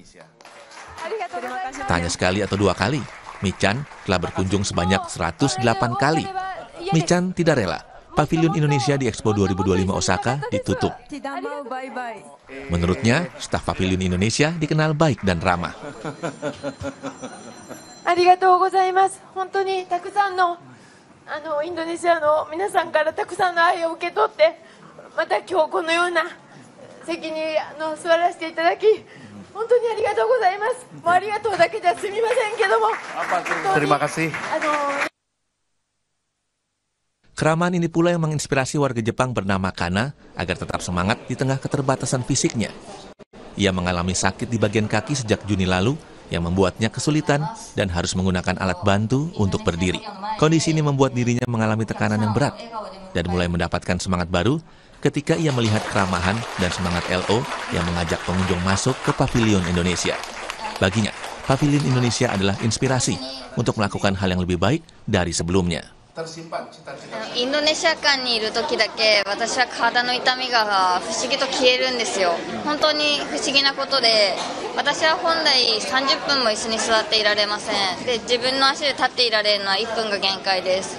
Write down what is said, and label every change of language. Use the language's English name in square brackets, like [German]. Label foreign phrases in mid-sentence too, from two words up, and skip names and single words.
[Indonesian] Tak hanya sekali atau 2 kali, Michan telah berkunjung sebanyak 108 kali. Michan tidak rela Pavilion Indonesia di Expo 2025 Osaka ditutup. Menurutnya, staf Pavilion Indonesia dikenal baik dan ramah. [Japanese] ありがとうございます。本当にたくさんのインドネシアの皆さんからたくさんの愛を受け取って、また今日このような席に座らせていただき、本当にありがとうございます。もうありがとうだけじゃすみませんけども、 [Indonesian] terima kasih. Keramahan ini pula yang menginspirasi warga Jepang bernama Kana agar tetap semangat di tengah keterbatasan fisiknya. Ia mengalami sakit di bagian kaki sejak Juni lalu yang membuatnya kesulitan dan harus menggunakan alat bantu untuk berdiri. Kondisi ini membuat dirinya mengalami tekanan yang berat dan mulai mendapatkan semangat baru ketika ia melihat keramahan dan semangat LO yang mengajak pengunjung masuk ke Pavilion Indonesia. Baginya, Pavilion Indonesia adalah inspirasi untuk melakukan hal yang lebih baik dari sebelumnya. [Japanese] インドネシア館にいる時だけ私は体の痛みが不思議と消えるんですよ。本当に不思議なことで、私は本来30分も椅子に座っていられません。で、自分の足で立っていられるのは1分が限界です。